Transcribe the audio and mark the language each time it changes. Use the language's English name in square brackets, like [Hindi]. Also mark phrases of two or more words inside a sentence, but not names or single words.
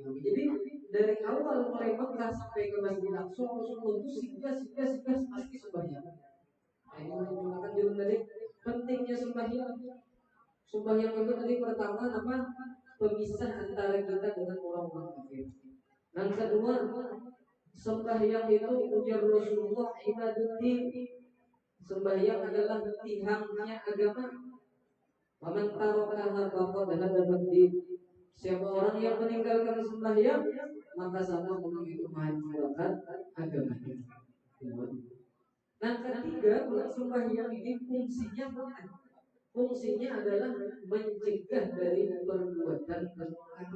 [Indonesian] Jadi dari awal mulai Mekah sampai ke Masjidil Aqsa, Rasulullah itu singgah pasti sembahyang. Nah, ini menunjukkan dulu tadi pentingnya sembahyang. Sembahyang itu tadi pertama apa? Pemisah antara kita dengan orang-orang kafir. Yang kedua, sembahyang itu ujar Rasulullah ibaduddin. Sembahyang adalah tihangnya agama. [Arabic] ومن تركها فقد هدم الدين. [Indonesian] Siapa orang yang meninggalkan sembahyang, maka sama orang itu menghancurkan agamanya. Nah, ketiga, sembahyang ini fungsinya apa? Fungsinya adalah mencegah dari perbuatan kemungkaran.